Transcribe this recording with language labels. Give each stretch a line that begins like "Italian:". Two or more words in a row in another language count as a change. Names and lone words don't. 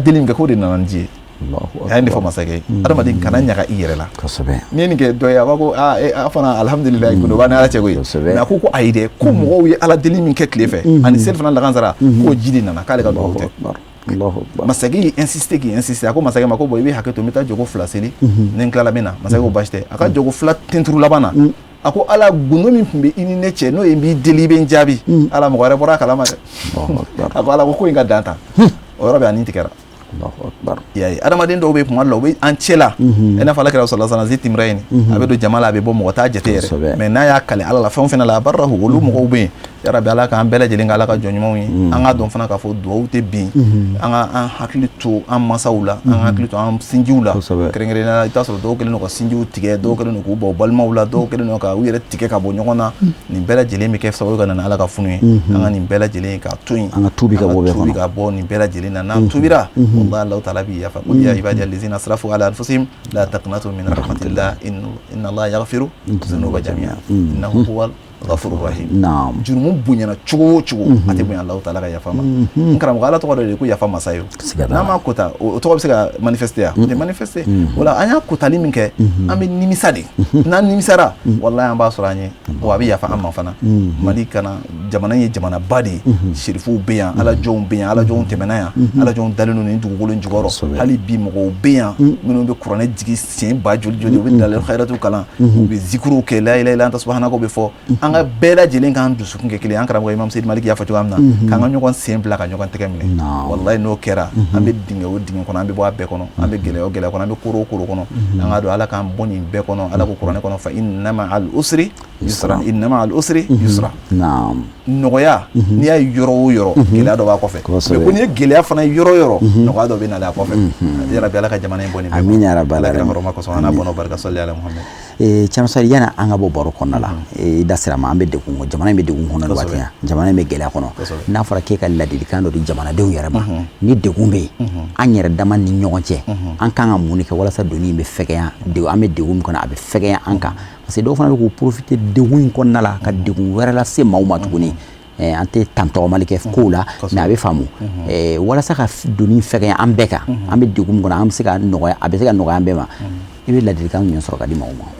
Bambara: deli min kɛ k'o de nana ni ji ye a ye nin fɔ masakɛ ye adamaden kana ɲaga i yɛrɛ la n'i ye nin kɛ dɔ ye a b'a ko a fana alhamdulilayi kundo b'a ni ala cɛ ko ye mɛ a ko ayi dɛ ko mɔgɔw ye ala deli min kɛ tile fɛ ani seli fana lakansara k'o ji de nana k'ale ka duwawu tɛ masakɛ y'i insisté k'i insisté a ko masakɛ ma ko bon i bɛ hakɛ to n bɛ taa jogo fila seli ni n tilala min na masakɛ ko baasi tɛ a ka jogo fila tenturu laban na ako ala gundo min tun bɛ i ni ne cɛ n'o ye n b'i deli i bɛ n jaabi ala mɔgɔ wɛrɛ bɔra a kalama dɛ a ko ala ko in ka dan ta o yɔrɔ bɛ a nin tigɛra yaye adamaden dɔw bɛ kuma dɔ la u bɛ an cɛ la i n'a fɔ ala kira
Arabic: صلى الله عليه وسلم
Bambara: timra yen a bɛ don jama la a bɛ bɔ mɔgɔ t'a jate yɛrɛ mais n'a y'a kale ala la fɛn o fɛn la a barra olu mɔgɔw bɛ yen yarabi ala k'an bɛɛ lajɛlen ka ala ka jɔn ɲumanw ye an ka dɔn fana k'a fɔ duwawu tɛ bin an ka an hakili to an masaw la an hakili to an sinjiw la kɛrɛnkɛrɛnnenya la i t'a sɔrɔ dɔw kɛlen don ka sinjiw tigɛ dɔw kɛlen don k'u bɔ balimaw la dɔw kɛlen don ka u yɛrɛ tigɛ ka bɔ ɲɔgɔn na nin bɛɛ lajɛlen bɛ kɛ sababu ka na ni ala ka funu ye an ka nin bɛɛ lajɛlen ka to yen an ka tubi ka bɔ nin bɛɛ lajɛlen na n'an tubira wallahi Allahu ta'ala bi yafa
Arabic: قل يا عبادي الذين أسرفوا على أنفسهم لا تقنطوا من رحمة الله إن الله يغفر الذنوب جميعا إنه هو الغفور الرحيم
Bambara: jurumu bonyana cogo o cogo a tɛ bonya Allahu ta'ala ka yafa ma n karamɔgɔ ala tɔgɔ dɔ de ko yafa masa ye n'a ma kota o tɔgɔ bɛ se ka manifester ya o tɛ manifester wala an y'a kotali min kɛ an bɛ nimisa de n'an nimisara wallahi an b'a sɔrɔ an ye wa a bɛ yafa an ma fana Mali kana jamana ye jamanaba de ye serifuw bɛ yan alajɔnw bɛ yan alajɔnw tɛmɛna yan alajɔnw dalen don nin dugukolo in jukɔrɔ hali bi mɔgɔw bɛ yan minnu bɛ kuranɛ jigi siɲɛ ba joli joli u bɛ dalil khairatu kalan u bɛ zikruw kɛ
Arabic: لا إله إلا أنت سبحانك
Bambara: bɛ fɔ an ka bɛɛ lajɛlen k'an dusukun kɛ kelen an karamɔgɔ Imam Seydi Maliki y'a fɔ cogoya min na k'an ka ɲɔgɔn sen bila ka ɲɔgɔn tɛgɛ minɛ wallahi n'o kɛra an bɛ dingɛ o dingɛ kɔnɔ an bɛ bɔ a bɛɛ kɔnɔ an bɛ gɛlɛya o gɛlɛya kɔnɔ an bɛ koro o koro kɔnɔ an ka don ala k'an bɔ nin bɛɛ kɔnɔ ala ko kuranɛ kɔnɔ
Arabic: فإن مع العسر يسرا إن مع العسر يسرا
Bambara: nɔgɔya n'i y'a ye yɔrɔ o yɔrɔ gɛlɛya dɔ b'a kɔfɛ mais ko n'i ye gɛlɛya fana ye yɔrɔ o yɔrɔ nɔgɔya dɔ bɛ nalen a kɔfɛ yarabi ala ka jamana in bɔ nin bɛɛ
Arabic: آمين يا رب
Bambara: alamin ala ka hɔrɔma kɔsɔn an n'a bɔnɔ barika
Arabic: صل على محمد
Bambara: Cɛmasari yana an ka bɔ baro kɔnɔna la i da sira ma an bɛ degun jamana in bɛ degun kɔnɔ waati yan jamana in bɛ gɛlɛya kɔnɔ n'a fɔra k'e ka ladilikan dɔ di jamanadenw yɛrɛ ma ni degun bɛ yen an yɛrɛ dama ni ɲɔgɔn cɛ an kan ka mun kɛ walasa doni in bɛ fɛgɛya an bɛ degun min kɔnɔ a bɛ fɛgɛya an kan
French: parce que
Bambara: dɔw fana bɛ k'u profiter degun in kɔnɔna la ka degun wɛrɛ lase maaw ma tuguni an tɛ tantɔgɔmali kɛ kow la mais a bɛ faamu walasa ka doni fɛgɛya an bɛɛ kan an bɛ degun min kɔnɔ an bɛ se ka nɔgɔya a bɛ se ka nɔgɔya an bɛɛ ma i bɛ ladilikan min sɔrɔ ka di maaw ma